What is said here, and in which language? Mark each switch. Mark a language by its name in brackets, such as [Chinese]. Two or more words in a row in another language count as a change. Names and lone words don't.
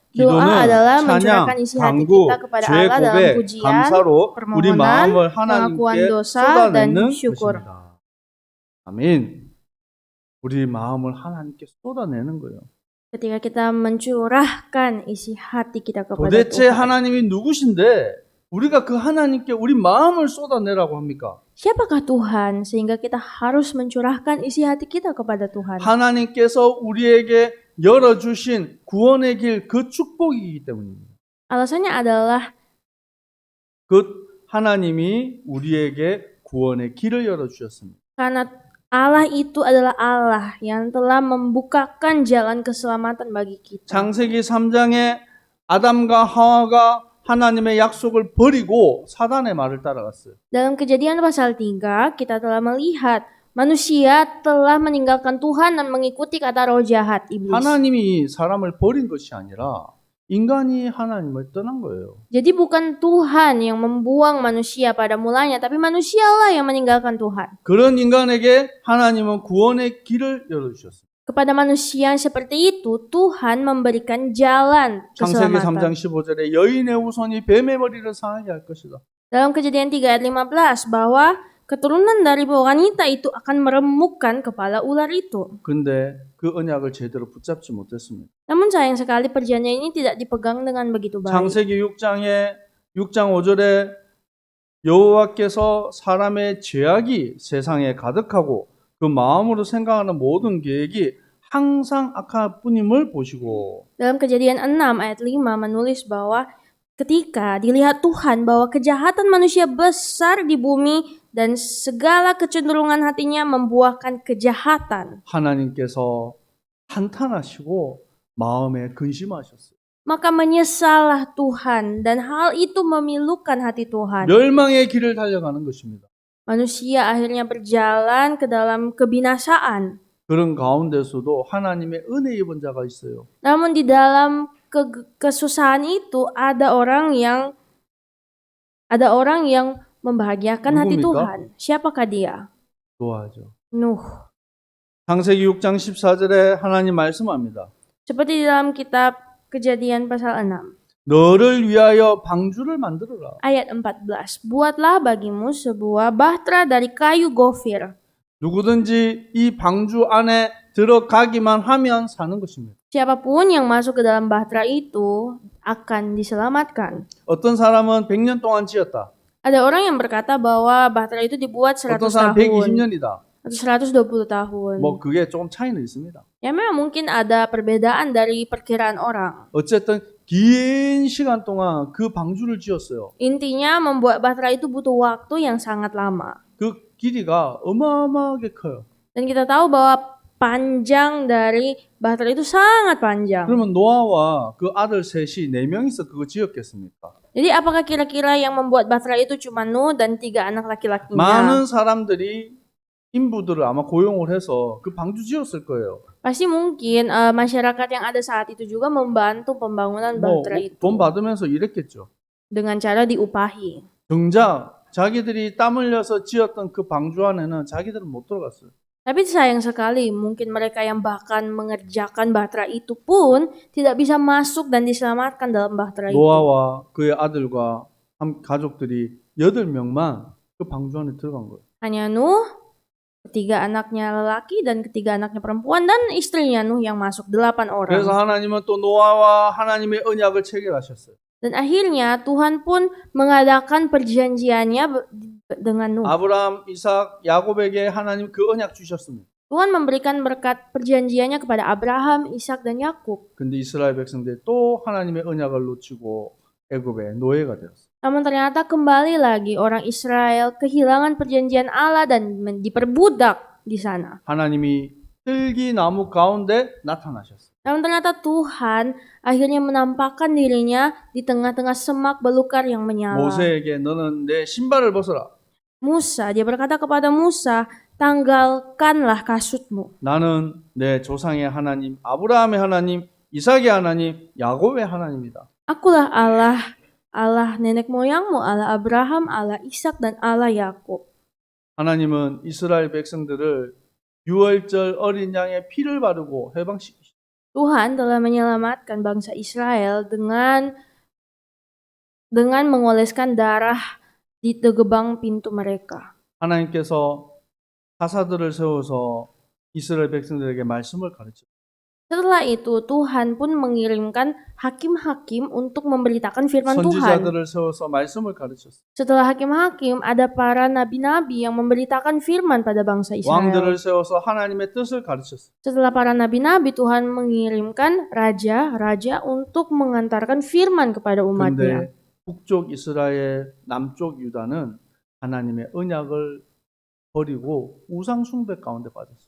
[Indonesian] Doa adalah [Korean] 기도는 [Indonesian] mencurahkan [Korean] 찬양, [Indonesian] isi hati [Korean] 간구, [Indonesian] kita kepada [Korean] 죄 [Indonesian] Allah dalam [Korean] 고백, [Indonesian] pujian, [Korean] 감사로 우리 [Indonesian] permohonan, [Korean] 마음을 [Indonesian] pengakuan [Korean] 하나님께 [Indonesian] dosa, [Korean] 쏟아내는 [Indonesian] dan syukur. [Korean] 것입니다. 아멘. 우리 마음을 하나님께 쏟아내는 거예요. [Indonesian] Ketika kita mencurahkan isi hati kita kepada [Korean] 도대체 [Indonesian] Tuhan. [Korean] 하나님이 누구신데 우리가 그 하나님께 우리 마음을 쏟아내라고 합니까? [Indonesian] Siapakah Tuhan sehingga kita harus mencurahkan isi hati kita kepada Tuhan? [Korean] 하나님께서 우리에게 열어주신 구원의 길 그 축복이기 때문입니다. [Indonesian] Alasannya adalah [Korean] 그 하나님이 우리에게 구원의 길을 열어주셨습니다. [Indonesian] karena Allah itu adalah Allah yang telah membukakan jalan keselamatan bagi kita. [Korean] 창세기 3장에 아담과 하와가 하나님의 약속을 버리고 사단의 말을 따라갔어요. [Indonesian] Dalam Kejadian pasal 3, kita telah melihat manusia telah meninggalkan Tuhan dan mengikuti kata roh jahat iblis. [Korean] 하나님이 사람을 버린 것이 아니라 인간이 하나님을 떠난 거예요. [Indonesian] Jadi bukan Tuhan yang membuang manusia pada mulanya, tapi manusialah yang meninggalkan Tuhan. [Korean] 그런 인간에게 하나님은 구원의 길을 열어주셨어요. [Indonesian] Kepada manusia yang seperti itu, Tuhan memberikan jalan [Korean] 창세기 3장 [Indonesian] keselamatan. [Korean] 15절에 여인의 후손이 뱀의 머리를 상하게 할 것이다. [Indonesian] Dalam Kejadian 3 ayat 15 bahwa keturunan dari wanita itu akan meremukkan kepala ular itu. [Korean] 근데 그 언약을 제대로 붙잡지 못했습니다. [Indonesian] Namun sayang sekali perjanjian ini tidak dipegang dengan begitu baik. [Korean] 창세기 6장 5절에 여호와께서 사람의 죄악이 세상에 가득하고 그 마음으로 생각하는 모든 계획이 항상 악할 뿐임을 보시고 [Indonesian] Dalam Kejadian 6 ayat 5 menulis bahwa ketika dilihat Tuhan bahwa kejahatan manusia besar di bumi dan segala kecenderungan hatinya membuahkan kejahatan, [Korean] 하나님께서 한탄하시고 마음에 근심하셨어요. [Indonesian] maka menyesallah Tuhan dan hal itu memilukan hati Tuhan. [Korean] 멸망의 길을 달려가는 것입니다. [Indonesian] Manusia akhirnya berjalan ke dalam kebinasaan. [Korean] 그런 가운데서도 하나님의 은혜 입은 자가 있어요. [Indonesian] Namun di dalam kesusahan itu ada orang yang membahagiakan hati [Korean] 누굽니까? [Indonesian] Tuhan. Siapakah dia? [Korean] 노아죠. [Indonesian] Nuh. [Korean] 창세기 6장 14절에 하나님 말씀합니다. [Indonesian] Seperti di dalam kitab Kejadian pasal 6. [Korean] 너를 위하여 방주를 만들어라. [Indonesian] Ayat 14. Buatlah bagimu sebuah bahtera dari kayu gofir. [Korean] 누구든지 이 방주 안에 들어가기만 하면 사는 것입니다. [Indonesian] Siapapun yang masuk ke dalam bahtera itu akan diselamatkan. [Korean] 어떤 사람은 100년 동안 지었다. [Indonesian] Ada orang yang berkata bahwa bahtera itu dibuat 100 [Korean] 어떤 사람 [Indonesian] tahun [Korean] 120년이다. [Indonesian] atau 120 tahun. [Korean] 뭐 그게 조금 차이는 있습니다. [Indonesian] Ya memang mungkin ada perbedaan dari perkiraan orang. [Korean] 어쨌든 긴 시간 동안 그 방주를 지었어요. [Indonesian] Intinya membuat bahtera itu butuh waktu yang sangat lama. [Korean] 그 길이가 어마어마하게 커요. [Indonesian] Dan kita tahu bahwa panjang dari bahtera itu sangat panjang. [Korean] 그러면 노아와 그 아들 셋이 4명이서 그거 지었겠습니까? [Indonesian] Jadi apakah kira-kira yang membuat bahtera itu cuma Nuh dan 3 anak laki-lakinya? [Korean] 많은 사람들이 인부들을 아마 고용을 해서 그 방주 지었을 거예요. [Indonesian] Pasti mungkin masyarakat yang ada saat itu juga membantu pembangunan [Korean] 뭐 [Indonesian] bahtera itu [Korean] 돈 받으면서 일했겠죠. [Indonesian] dengan cara diupahi. [Korean] 정작 자기들이 땀 흘려서 지었던 그 방주 안에는 자기들은 못 들어갔어요. [Indonesian] Tapi sayang sekali, mungkin mereka yang bahkan mengerjakan bahtera itu pun tidak bisa masuk dan diselamatkan dalam bahtera itu. [Korean] 노아와 그의 아들과 가족들이 8명만 그 방주 안에 들어간 거예요. [Indonesian] Hanya Nuh, 3 anaknya lelaki dan 3 anaknya perempuan dan istrinya Nuh yang masuk 8 [Korean] 그래서 [Indonesian] orang. [Korean] 하나님은 또 노아와 하나님의 언약을 체결하셨어요. [Indonesian] Dan akhirnya Tuhan pun mengadakan perjanjiannya dengan Nuh. [Korean] 아브라함, 이삭, 야곱에게 하나님 그 언약 주셨습니다. [Indonesian] Tuhan memberikan berkat perjanjiannya kepada Abraham, Ishak dan Yakub. [Korean] 근데 이스라엘 백성들이 또 하나님의 언약을 놓치고 애굽의 노예가 되었어요. [Indonesian] Namun ternyata kembali lagi orang Israel kehilangan perjanjian Allah dan diperbudak di sana. [Korean] 하나님이 뜰기 나무 가운데 나타나셨어요. [Indonesian] Namun ternyata Tuhan akhirnya menampakkan dirinya di tengah-tengah semak belukar yang menyala. [Korean] 모세에게 너는 내 신발을 벗어라. [Indonesian] Musa, dia berkata kepada Musa, tanggalkanlah kasutmu. [Korean] 나는 내 조상의 하나님, 아브라함의 하나님, 이삭의 하나님, 야곱의 하나님이다. [Indonesian] Akulah Allah, Allah nenek moyangmu, Allah Abraham, Allah Ishak dan Allah Yakub. [Korean] 하나님은 이스라엘 백성들을 유월절 어린 양의 피를 바르고 해방시키셨어요. [Indonesian] Tuhan telah menyelamatkan bangsa Israel dengan mengoleskan darah di gerbang pintu mereka. [Korean] 하나님께서 사사들을 세워서 이스라엘 백성들에게 말씀을 가르쳤어요. [Indonesian] Setelah itu Tuhan pun mengirimkan hakim-hakim untuk memberitakan firman Tuhan. [Korean] 선지자들을 세워서 말씀을 가르쳤어요. [Indonesian] Setelah hakim-hakim ada para nabi-nabi yang memberitakan firman pada bangsa Israel. [Korean] 왕들을 세워서 하나님의 뜻을 가르쳤어요. [Indonesian] Setelah para nabi-nabi Tuhan mengirimkan raja-raja untuk mengantarkan firman kepada umatnya. [Korean] 근데 북쪽 이스라엘, 남쪽 유다는 하나님의 언약을 버리고 우상 숭배 가운데 빠졌어요.